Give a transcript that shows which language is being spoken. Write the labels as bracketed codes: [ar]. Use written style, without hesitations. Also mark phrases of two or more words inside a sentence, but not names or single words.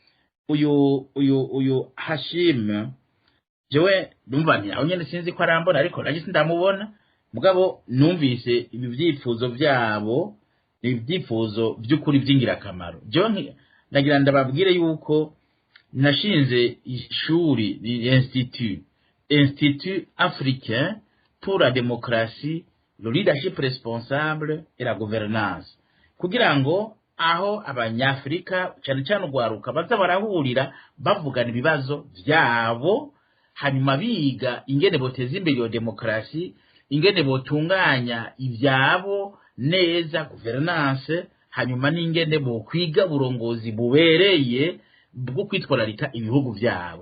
[rn] uyu Hashim jewe ndumva nti aho nyene sinzi ko arambona ariko nanjye sindamubona mugabo numvise ibi byifuzo byabo ibyifuzo by'ukuri by'ingirakamaro jewe nagira ndababwire yuko nashinze ishuri Institut africain pour la démocratie, le leadership responsable et la gouvernance kugira ngo aho abanyafrika cyane cyane ugwaruka baza barahurira bavugana ibibazo byabo hanyuma biga ingene boteza imbere iyo demokrasi ingene botunganya ivyabo neza governance, hanyuma n'ingene bokwiga uburongozi bubereye bwo kwitwararika ibihugu vyabo.